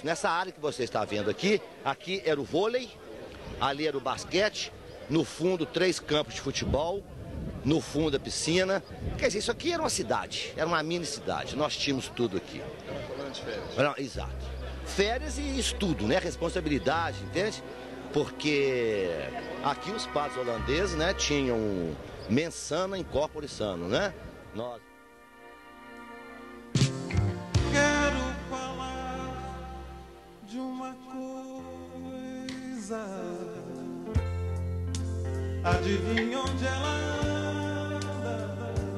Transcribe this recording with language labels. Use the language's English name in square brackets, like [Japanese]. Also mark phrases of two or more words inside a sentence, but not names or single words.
[Portuguese] Nessa área que você está vendo aqui, aqui era o vôlei, ali era o basquete, no fundo 3 campos de futebol, no fundo a piscina. Quer dizer, isso aqui era uma cidade, era uma mini cidade. Nós tínhamos tudo aqui. Não, exato. férias e estudo, né? Responsabilidade, entende? Porque aqui os padres holandeses, né, tinham [Latin] mensana in corpore sano, [Portuguese] né? Nós... Quero falar de uma coisa. Adivinha onde ela anda?